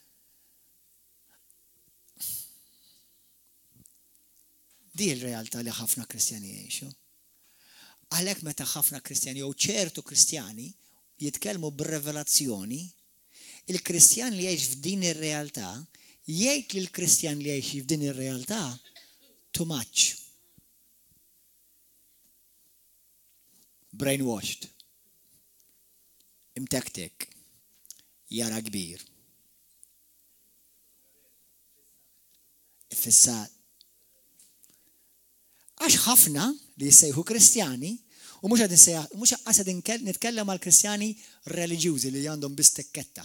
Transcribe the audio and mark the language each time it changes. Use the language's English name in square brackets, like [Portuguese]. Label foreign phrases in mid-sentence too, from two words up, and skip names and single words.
[Maltese] Di l-realtà li ħafna Kristjani jgħixu. Għalhekk meta ħafna Kristjani jew ċertu Kristjani jitkellmu b'revelazzjoni, il-Kristjan li jgħix f'din ir-realtà jgħid lil Kristjan li jgħix f'din ir-realtà [English] too much. [Maltese] Brainwashed. Imtektek. Jara kbir. Ifissat. Għax ħafna li jissejħu Kristjani u mhux qased nitkellem għal Kristjani reliġjużi li għandhom biss tekketta.